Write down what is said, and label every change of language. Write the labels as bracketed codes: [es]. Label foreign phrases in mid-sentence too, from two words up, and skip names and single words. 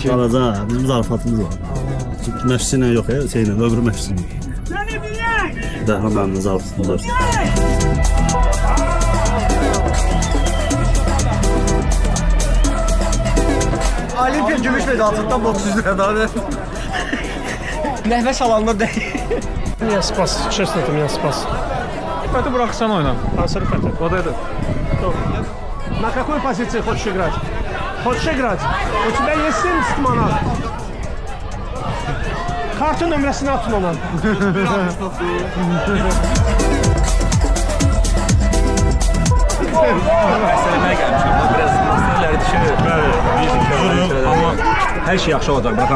[az] Arada bizim zarafatımız var. Çünki məşqçi ilə yox, şeylə, öbür məşqçi ilə. Dəhlə mənim zarafatımız var. Olimpiya gümüş medalından boks üzrə. Nəfəs alanda deyil. [ru] Меня спас, честно, ты меня спас. [az] Fəti buraxsan oyna. Ансар Фетер. O da edir. [ru] На какой позиции хочешь играть? Хочешь играть? У тебя есть 70 манат. [az] Kartı nömrəsini atın ona. Məsələmə gəlmişəm. Biraz məsələləri düşür. Amma hər şey yaxşı olacaq, baxam.